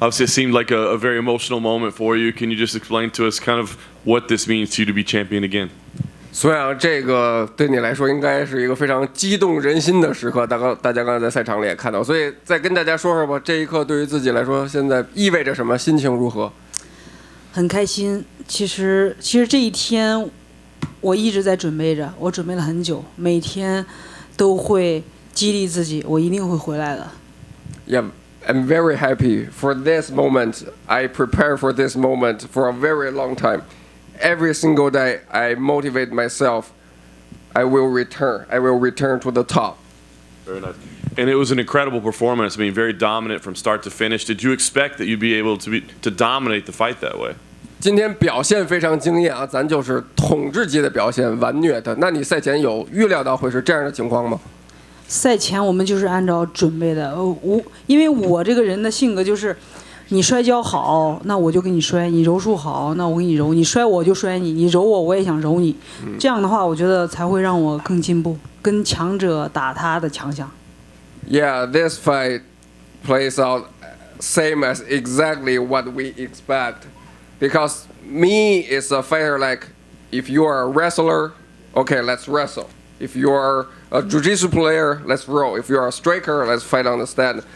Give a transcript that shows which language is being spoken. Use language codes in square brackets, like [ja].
[en] Obviously, it seemed like a very emotional moment for you. Can you just explain to us kind of what this means to you to be champion again? [zh] 所以啊，这个对你来说应该是一个非常激动人心的时刻。大家刚才在赛场里也看到，所以再跟大家说说吧，这一刻对于自己来说现在意味着什么，心情如何？很开心。其实这一天我一直在准备着，我准备了很久，每天都会激励自己，我一定会回来的。 [en] Yeah, I'm very happy for this moment. I prepare for this moment for a very long time. Every single day, I motivate myself. I will return. I will return to the top. Very nice. And it was an incredible performance. I mean, very dominant from start to finish. Did you expect that you'd be able to dominate the fight that way? [zh] 今天表现非常惊艳啊，咱就是统治级的表现，完虐的。那你赛前有预料到会是这样的情况吗？赛前我们就是按照准备的，因为我这个人的性格就是，你摔跤好，那我就给你摔；你柔术好，那我给你柔；你摔我就摔你，你揉我我也想揉你。这样的话，我觉得才会让我更进步，跟强者打他的强项。 [en] Yeah, this fight plays out same as exactly what we expect. Because me is a fighter like, if you are a wrestler, okay, let's wrestle. If you are a jiu-jitsu player, let's roll. If you are a striker, let's fight on the stand.